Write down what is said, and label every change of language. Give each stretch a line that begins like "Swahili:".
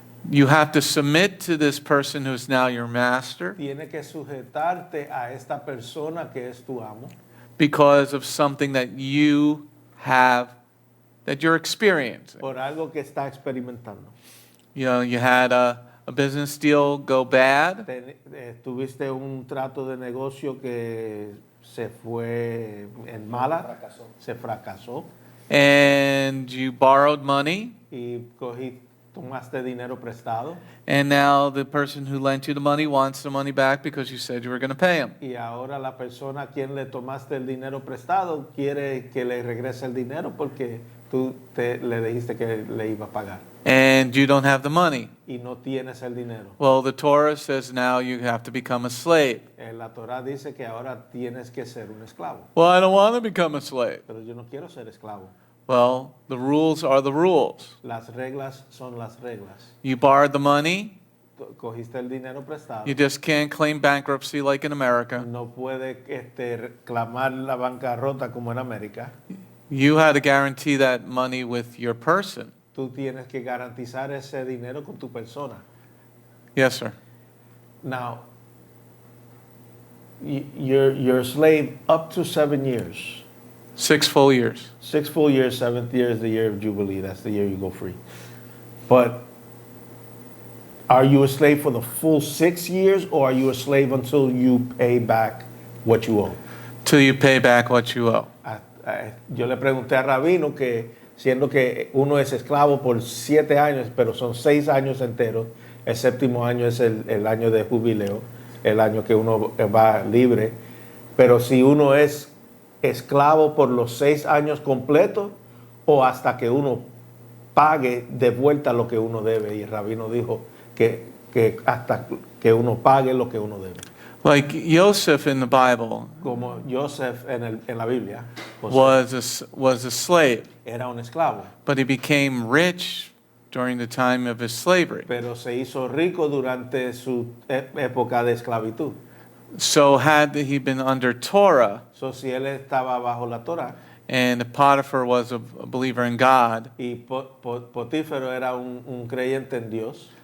English: You have to submit to this person who's now your master
Spanish: Tienes que sujetarte a esta persona que es tu amo
English: because of something that you have, that you're experiencing.
Spanish: por algo que está experimentando.
English: You know, you had a business deal go bad,
Spanish: Tuviste un trato de negocio que se fue en mala, se fracasó
English: and you borrowed money,
Spanish: y tomaste dinero prestado
English: and now the person who lent you the money wants the money back because you said you were going to pay him.
Spanish: y ahora la persona a quien le tomaste el dinero prestado quiere que le regrese el dinero porque tú le dijiste que le iba a pagar
English: And you don't have the money.
Spanish: y no tienes el dinero.
English: Well, the Torah says now you have to become a slave.
Spanish: La Torah dice que ahora tienes que ser un esclavo.
English: Well, I don't want to become a slave.
Spanish: Pero yo no quiero ser esclavo.
English: Well, the rules are the rules.
Spanish: Las reglas son las reglas.
English: You borrowed the money,
Spanish: Cogiste el dinero prestado.
English: you just can't claim bankruptcy like in America.
Spanish: No puede reclamar la bancarrota como en América.
English: You had to guarantee that money with your person.
Spanish: Tú tienes que garantizar ese dinero con tu persona.
English: Yes, sir. Now, you're a slave up to 7 years. 6 full years. 6 full years, 7th year is the year of Jubilee. That's the year you go free. But are you a slave for the full 6 years, or are you a slave until you pay back what you owe? Till you pay back what you owe.
Spanish: Yo le pregunté a Rabino que siendo que uno es esclavo por 7 años, pero son 6 años enteros, el 7º año es el año de jubileo, el año que uno va libre, pero si uno es esclavo por los 6 años completos o hasta que uno pague de vuelta lo que uno debe, y el Rabino dijo que hasta que uno pague lo que uno debe.
English: Like Joseph in the Bible
Spanish: Como Joseph en la Biblia
English: was a slave,
Spanish: era un esclavo,
English: but he became rich during the time of his slavery.
Spanish: pero se hizo rico durante su época de esclavitud.
English: So had he been under Torah,
Spanish: So, si él estaba bajo la Torah
English: and Potiphar was a believer in God,
Spanish: y Potífero era un creyente en Dios,